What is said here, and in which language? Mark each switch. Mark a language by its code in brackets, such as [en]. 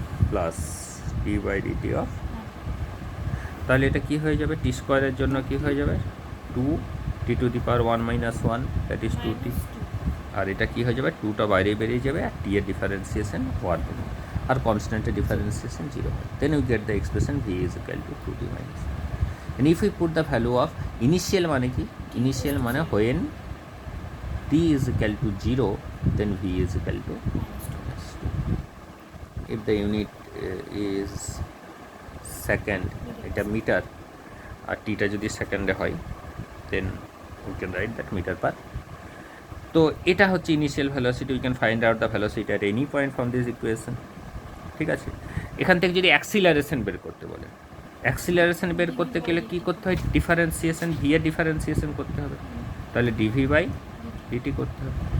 [bn] Plus D by DT of, তাহলে এটা কি হয়ে যাবে, টি স্কোয়ারের জন্য কি হয়ে যাবে 2t to the power 1 minus 1, that is 2t, আর এটা কি হয়ে যাবে 2টা বাইরে বেরিয়ে যাবে, আর টি এর ডিফারেন্সিয়েশন 1 হবে, আর কনস্ট্যান্টের ডিফারেন্সিয়েশন 0 হবে। [en] Then we get the expression v is equal to 2t minus. And if we put the value of initial, [bn] মানে কি ইনিশিয়াল মানে [en] When t is equal to 0, then v is equal to minus 2. If the unit is second, [bn] এটা metre, আর টিটা যদি সেকেন্ডে হয় [en] then we can write that meter per. [bn] তো এটা হচ্ছে initial velocity, [en] We can find out the velocity at any point from this equation. [bn] ঠিক আছে, এখান থেকে যদি অ্যাক্সিলারেশন বের করতে বলে, অ্যাক্সিলারেশন বের করতে গেলে কী করতে হয়, ডিফারেন্সিয়েশন ভি এর ডিফারেন্সিয়েশন করতে হবে, তাহলে ডিভি বাই ডিটি করতে হবে।